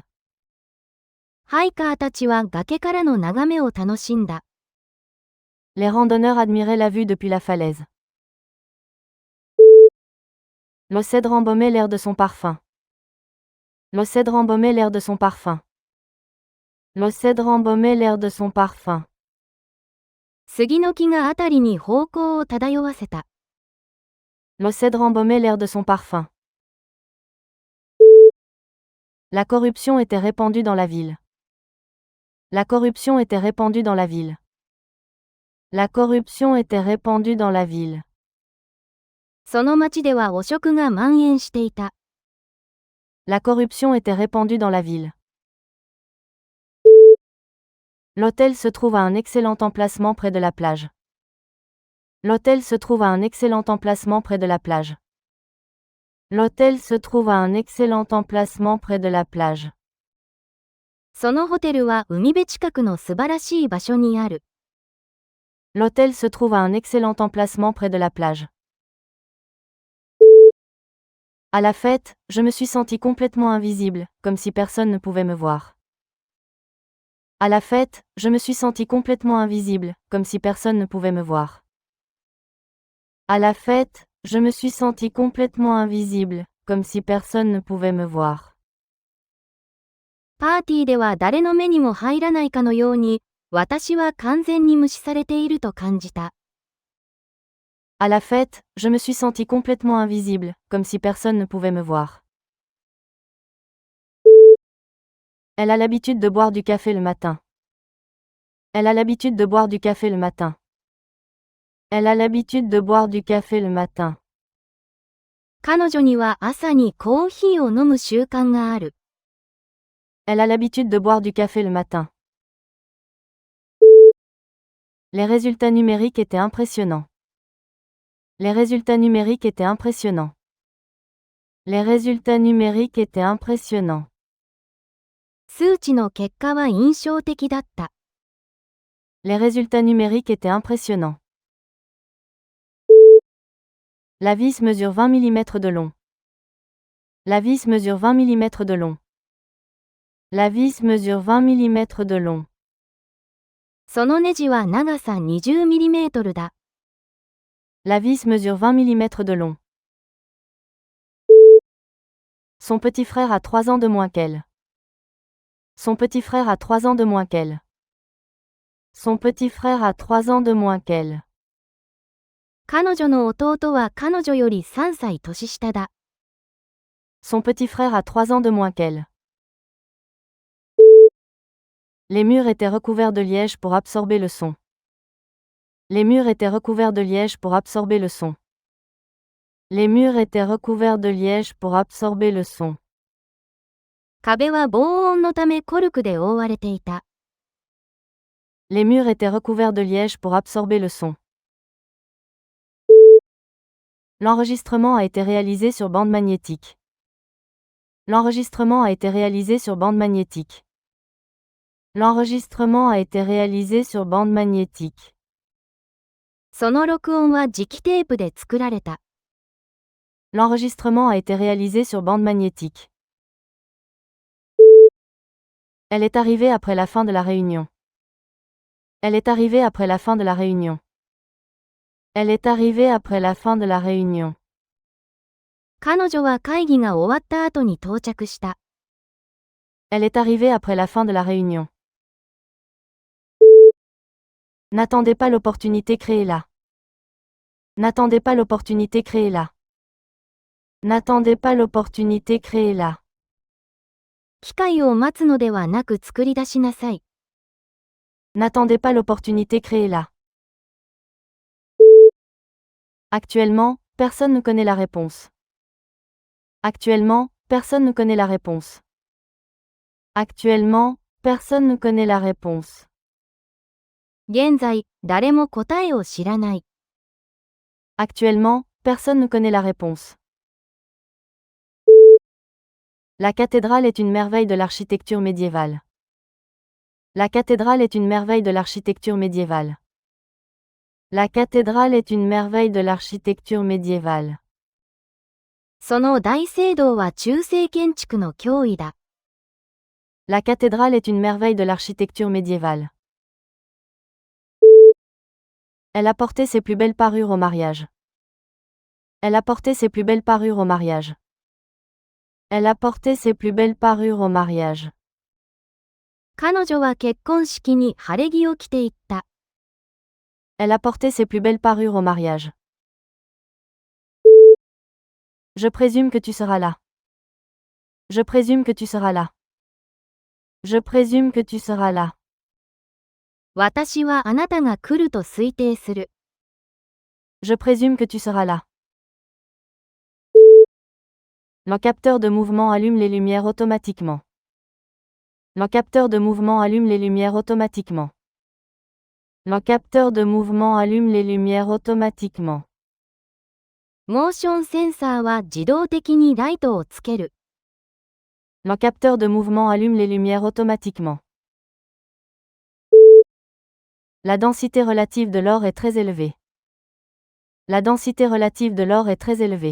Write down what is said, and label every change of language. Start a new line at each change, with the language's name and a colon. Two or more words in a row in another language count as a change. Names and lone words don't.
Japanese: ハイカーたちは崖からの眺めを楽しんだ。
French: Les randonneurs admiraient la vue depuis la falaise. Le cèdre embaumait l'air de son parfum. Le cèdre embaumait l'air de son parfum. Le cèdre embaumait l'air de son parfum.
Japanese: 杉の木があたりに芳香を漂わせた。
French: Le cèdre embaumait l'air de son parfum. La corruption était répandue dans la ville. La corruption était répandue dans la ville. La corruption était répandue dans la ville.
Japanese: その町では汚職が蔓延していた。
French: La corruption était répandue dans la ville. L'hôtel se trouve à un excellent emplacement près de la plage. L'hôtel se trouve à un excellent emplacement près de la plage. L'hôtel se trouve à un excellent emplacement près de la plage.
Japanese: そのホテルは海辺近くの素晴らしい場所にある。
French: L'hôtel se trouve à un excellent emplacement près de la plage. À la fête, je me suis senti complètement invisible, comme si personne ne pouvait me voir. À la fête, je me suis senti complètement invisible, comme si personne ne pouvait me voir. À la fête, je me suis senti complètement invisible, comme si personne ne pouvait me voir.
Japanese: パーティーでは誰の目にも入らないかのように、私は完全に無視されていると感じた。
French: À la fête, je me suis senti complètement invisible, comme si personne ne pouvait me voir. Elle a l'habitude de boire du café le matin. Elle a l'habitude de boire du café le matin. Elle a l'habitude de boire du café le matin.
Japanese: 彼女には朝にコーヒーを飲む習慣がある。
French: Elle a l'habitude de boire du café le matin. Les résultats numériques étaient impressionnants. Les résultats numériques étaient impressionnants. Les résultats numériques étaient impressionnants.
Japanese: 数値の結果は印象的だった。
French: Les résultats numériques étaient impressionnants. La vis mesure 20 mm de long. La vis mesure 20 mm de long. La vis mesure 20 mm de long.
Japanese: そのネジは長さ 20mm だ。
French: La vis mesure 20 mm de long. Son petit frère a 3 ans de moins qu'elle. Son petit frère a 3 ans de moins qu'elle. Son petit frère a 3 ans de moins qu'elle.
Japanese: 彼女の弟は彼女より3歳年下だ。
French: Son petit frère a 3 ans de moins qu'elle. Les murs étaient recouverts de liège pour absorber le son. Les murs étaient recouverts de liège pour absorber le son. Les murs étaient recouverts de liège pour absorber le son.
Japanese: 壁は防音のためコルクで覆われていた。
French: Les murs étaient recouverts de liège pour absorber le son. L'enregistrement a été réalisé sur bande magnétique. L'enregistrement a été réalisé sur bande magnétique. L'enregistrement a été réalisé sur bande magnétique.
Japanese: その録音は磁気テープで作られた。
French: L'enregistrement a été réalisé sur bande magnétique. Elle est arrivée après la fin de la réunion. Elle est arrivée après la fin de la réunion. Elle est arrivée après la fin de la réunion.
Japanese: 彼女は会議が終わった後に到着した。
French: Elle est arrivée après la fin de la réunion. N'attendez pas l'opportunité, créée-la. N'attendez pas l'opportunité, créée-la. N'attendez pas l'opportunité, créée-la.
Japanese: 機会を待つのではなく作り出しなさい。
French: N'attendez pas l'opportunité, créée-la. Actuellement, personne ne connaît la réponse. Actuellement, personne ne connaît la réponse. Actuellement, personne ne connaît la réponse.
Japanese: 現在、誰も答えを知らない。
French: Actuellement, personne ne connaît la réponse. La cathédrale est une merveille de l'architecture médiévale. La cathédrale est une merveille de l'architecture médiévale. La cathédrale est une merveille de l'architecture médiévale.
Japanese: その大聖堂は中世建築の脅威だ。
French: La cathédrale est une merveille de l'architecture médiévale. Elle a porté ses plus belles parures au mariage. Elle a porté ses plus belles parures au mariage. Elle a porté ses plus belles parures au mariage.
Japanese: 彼女は結婚式に晴れ着を着ていった。
French: Elle a porté ses plus belles parures au mariage. Je présume que tu seras là. Je présume que tu seras là. Je présume que tu seras là.
Japanese: 私はあなたが来ると推定する。
French: Je présume que tu seras là. Le capteur de mouvement allume les lumières automatiquement. Le capteur de mouvement allume les lumières automatiquement. Le capteur de mouvement allume les lumières automatiquement.
Japanese: モーションセンサーは自動的にライトをつける。
French: Le capteur de mouvement allume les lumières automatiquement. La densité relative de l'or est très élevée. La densité relative de l'or est très élevée.